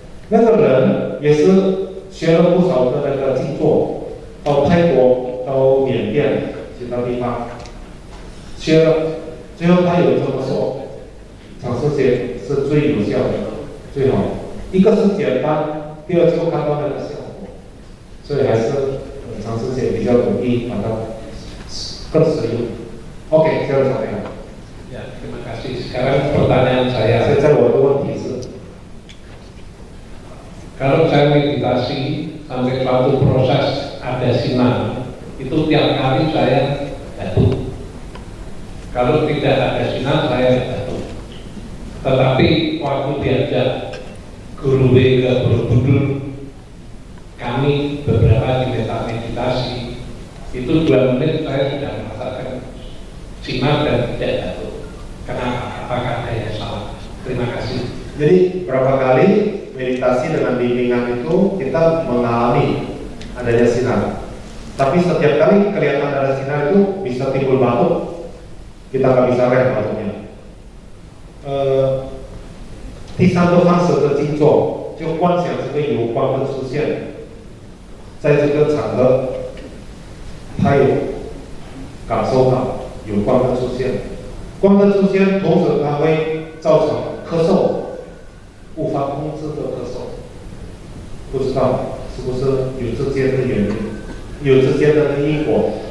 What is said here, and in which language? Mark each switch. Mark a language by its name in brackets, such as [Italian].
[Chinese] 那个人也是学了不少的那个静坐，到泰国、到缅甸其他地方学了，最后他有这么说：长时间是最有效的。最好，一个是简单，第二就看到那个效果，所以还是长时间比较容易把它更实用。 OK， 这样怎么样？ [Indonesian] Ya, terima kasih. Sekarang pertanyaan saya. [Chinese] 现在我的问题是， [Indonesian] kalau saya meditasi sampai suatu proses ada sinar, itu tiap kali saya jatuh. Kalau tidak ada sinar, saya jatuh. Tetapi waktu diajak guru ke Borobudur, kami beberapa di meditasi, itu 2 menit saya sudah merasakan sinar dan tidak jatuh. Kenapa? Apakah ada yang salah? Terima kasih. Jadi berapa kali meditasi dengan bimbingan itu kita mengalami adanya sinar. Tapi setiap kali kelihatan ada sinar itu bisa timbul batuk, kita nggak bisa rem batuknya. [Chinese] 第3个方式的静坐，就观想这个有光的出现，在这个场合，他有感受到有光的出现，光的出现，同时它会造成咳嗽，无法控制的咳嗽，不知道是不是有之间的原因，有之间的因果。